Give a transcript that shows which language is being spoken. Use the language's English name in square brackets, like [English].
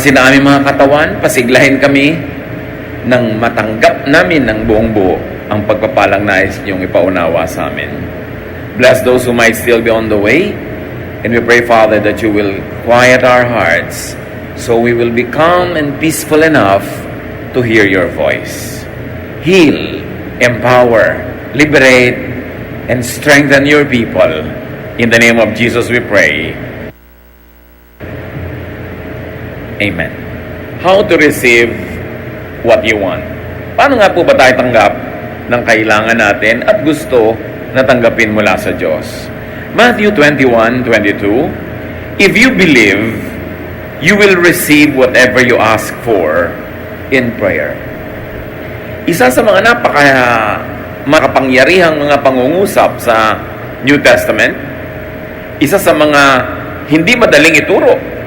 [Filipino] Palakasin na aming mga katawan, pasiglahin kami nang matanggap namin ng buong buo ang pagpapalang nais niyong ipaunawa sa amin. [English] Bless those who might still be on the way, and we pray, Father, that you will quiet our hearts so we will be calm and peaceful enough to hear your voice. Heal, empower, liberate, and strengthen your people. In the name of Jesus we pray. Amen. How to receive what you want. [Filipino] Paano nga po ba tayo tanggap ng kailangan natin at gusto na tanggapin mula sa Diyos? [English] Matthew 21:22, if you believe, you will receive whatever you ask for in prayer. [Filipino] Isa sa mga makapangyarihang mga pangungusap sa New Testament, isa sa mga hindi madaling ituro.